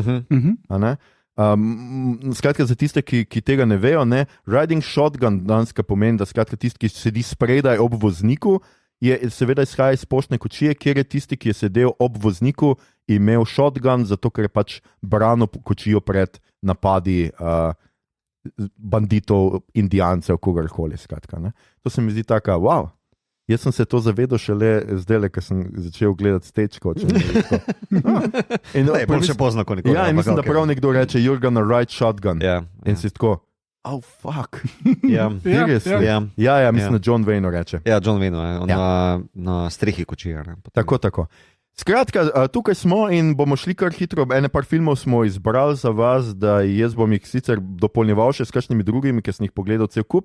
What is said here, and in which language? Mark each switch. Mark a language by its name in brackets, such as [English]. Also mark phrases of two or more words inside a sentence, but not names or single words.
[Slovenian] Skratka, za tiste, ki tega ne vejo, [English] riding shotgun [Slovenian] danska pomeni, da skratka tisti, ki sedi spredaj ob vozniku, je seveda izhaja iz Poštne kočije, kjer je tisti, ki je sedel ob vozniku, imel shotgun, zato ker je pač branil kočijo pred napadi banditov, indijancev, kogarkoli. Skratka, ne. To se mi zdi tako, wow. Jaz sem se to zavedal šele zdaj, ko sem začel gledati Stagecoach. Bolj še pozno, kot nikoli. Ja, in mislim, da prav nekdo reče, [English] you're gonna ride shotgun. [Slovenian] In si tako, [English] oh, fuck. Seriously? [Slovenian] Ja, mislim, da John Wayne reče. Ja, John Wayne, na strehi kočija. Tako. Skratka, tukaj smo in bomo šli kar hitro. Ene par filmov smo izbrali za vas, da jaz bom jih sicer dopolnjeval še s kakšnimi drugimi, ki sem jih pogledal cel kup.